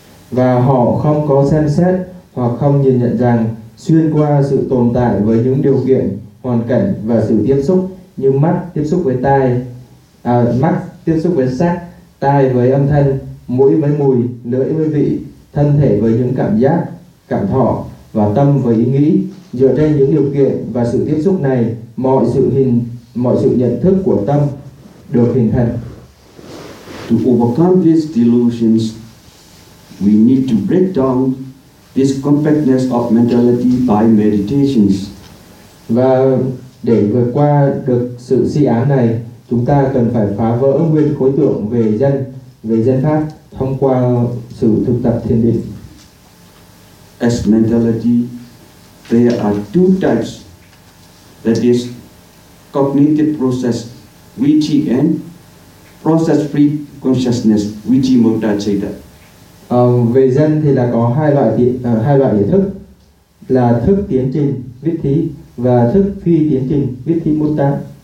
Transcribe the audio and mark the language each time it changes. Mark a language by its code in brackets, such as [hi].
[vi] Và họ không có xem xét hoặc không nhìn nhận rằng xuyên qua sự tồn tại với những điều kiện, hoàn cảnh và sự tiếp xúc như mắt tiếp xúc với tai, mắt tiếp xúc với sắc, tai với âm thanh, mũi với mùi, lưỡi với vị, thân thể với những cảm giác, cảm thọ và tâm với ý nghĩ, dựa trên những điều kiện và sự tiếp xúc này, mọi sự nhận thức của tâm được hình thành. [en] To overcome these delusions, we need to break down this compactness of mentality by meditations. [vi] Và để vượt qua được sự si ám này, chúng ta cần phải phá vỡ nguyên khối tượng về danh pháp thông qua sự thực tập thiền định. [en] As mentality, there are two types, that is, cognitive process, viti, and process-free consciousness, viti mukta chaita. [vi] Về dân thì là có hai loại ý thức, là thức tiến trình, viti, và thức phi tiến trình, viti mukta.